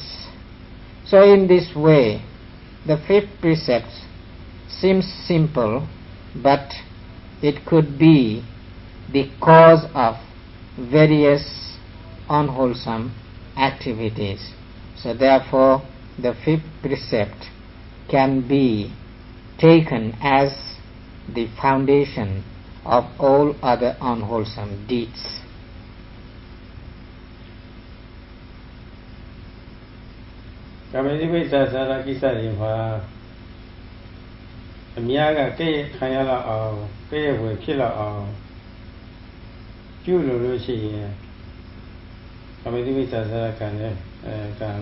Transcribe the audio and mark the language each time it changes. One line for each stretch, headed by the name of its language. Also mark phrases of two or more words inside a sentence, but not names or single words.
English: So in this way, the 5th precept seems simple, but it could be the cause of various unwholesome activities. So therefore, the 5th precept can be taken as the foundation of all other unwholesome deeds.
Burmese: ကာမိဝိသစာရကိစ္စတွေမှာအများကကဲ့ရဲ့ခံရတော့အောင်ကဲ့ရဲ့ဝင်ဖြစ်တော့အောင်ကျူးလို့လို့ရှိရင်ကာမိဝိသစာရကံနဲ့ကံ